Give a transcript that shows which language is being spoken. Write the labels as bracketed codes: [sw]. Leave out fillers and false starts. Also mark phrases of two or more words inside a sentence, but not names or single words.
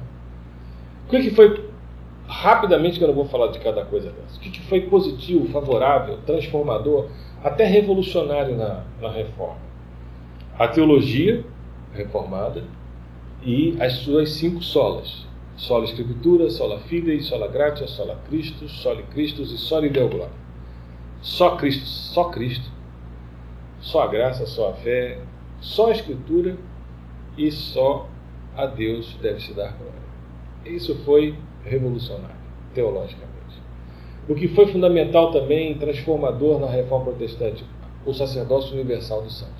[pt] O que foi, rapidamente, que eu não vou falar de cada coisa dessa, o que foi positivo, favorável, transformador, até revolucionário na reforma? A teologia reformada e as suas 5 solas: [la] sola Escritura, sola Fidei, sola Gratia, sola Christus, soli Christus e soli Deo Gloria. [pt] Só Cristo, só a graça, só a fé, só a Escritura e só a Deus deve se dar glória. Isso foi revolucionário, teologicamente. O que foi fundamental também, transformador na reforma protestante: o sacerdócio universal dos santos.